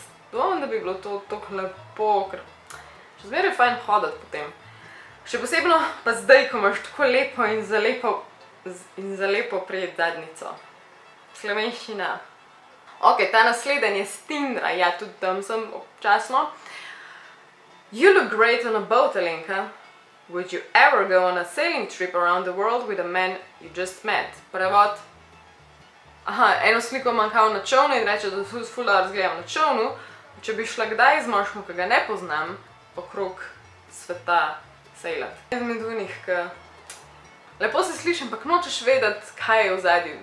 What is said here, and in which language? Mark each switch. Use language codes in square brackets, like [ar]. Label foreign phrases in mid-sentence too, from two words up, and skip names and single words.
[sl] Dvomim, da bi bilo to toliko lepo, ker še zmeraj fajn hoditi potem. Še posebno pa zdaj, ko imaš tako lepo in za lepo prijet zadnjico. Slovenščina. Ok, ta naslednji je s Tindra, ja, tudi tam sem občasno. [en] You look great on a boat, Alenka. Would you ever go on a sailing trip around the world with a man you just met? [sl] Prevod. Aha, eno sliko manjkal na čovnu in reče, da se ful dobro izgledam na čovnu. Če bi šla kdaj z moškom, ki ga ne poznam, okrog sveta sejlat. Med unih, ki lepo se sliši, ampak nočeš vedeti, kaj je v zadnji.